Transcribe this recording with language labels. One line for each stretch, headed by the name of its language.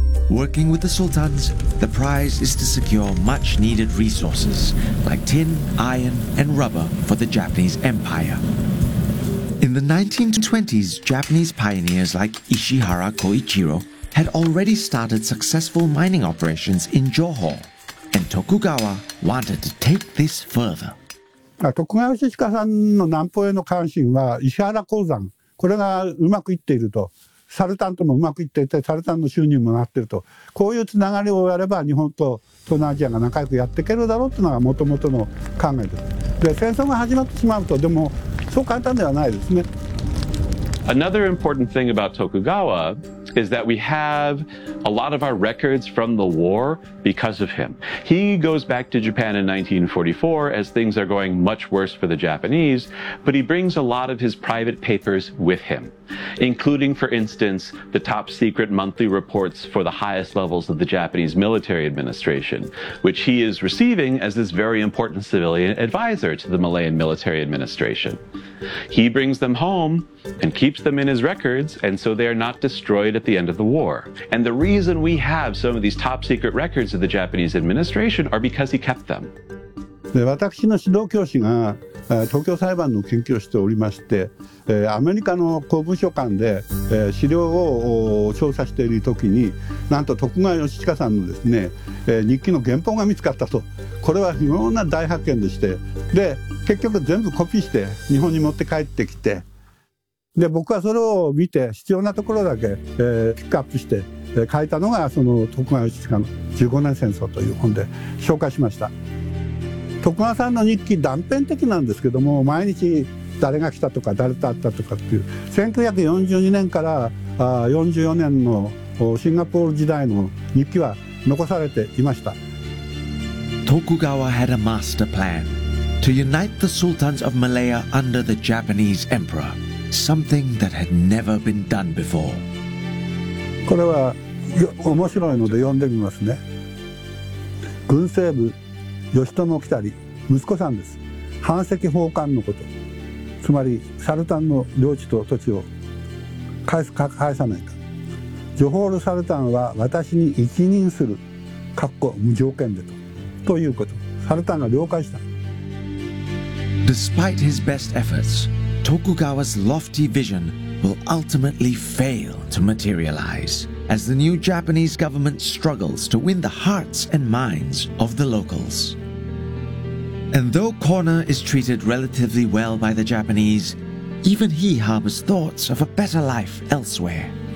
English: Working with the sultans, the prize is to secure much-needed resources like tin, iron, and rubber for the Japanese Empire. In the 1920s, Japanese pioneers like Ishihara Koichiro had already started successful mining operations in Johor, and Tokugawa wanted to take this further. Tokugawa Ishihara's interest in Ishihara Koizan.
Japanese: これがうまくいっていると、サルタンともうまくいっていて、サルタンの収入もなっていると、こういうつながりをやれば、日本と東南アジアが仲良くやっていけるだろうというのがもともとの考えです。で、戦争が始まってしまうと、でも、そう簡単ではないですね。
English: Another important thing about Tokugawa is that we have a lot of our records from the war because of him. He goes back to Japan in 1944 as things are going much worse for the Japanese, but he brings a lot of his private papers with him, including, for instance, the top secret monthly reports for the highest levels of the Japanese military administration, which he is receiving as this very important civilian advisor to the Malayan military administration. He brings them home and keeps them in his records, and so they are not destroyed at the end of the war. And the reason we have some of these top secret records of the Japanese administration are because he kept them.
Japanese: で、私の指導教師が東京裁判の研究をしておりまして、アメリカの公文書館で、資料を調査しているときに、なんと徳川義親さんのですね、日記の原本が見つかったと。これは非常な大発見でして、で結局全部コピーして日本に持って帰ってきて、で僕はそれを見て必要なところだけ、ピックアップして、書いたのがその徳川義親の15年戦争という本で紹介しました。徳川さんの日記断片的なんですけども、毎日誰が来たとか誰と会ったとかっていう、1942年から44年のシンガポール時代の日記は残されていました。
English: Tokugawa had a master plan to unite the sultans of Malaya under the Japanese emperor, something that had never been done before.
Japanese: これは面白いので読んでみますね。軍政部義朝来たり息子さんです。藩籍奉還のこと、つまりサルタンの領地と土地を返すか返さないか。ジョホールサルタンは私に一任する括弧無条件でと、ということサルタンが了解した。
English: Despite his best efforts, Tokugawa's lofty vision will ultimately fail to materialize as the new Japanese government struggles to win the hearts and minds of the localsAnd though Corner is treated relatively well by the Japanese, even he harbors thoughts of a better life elsewhere.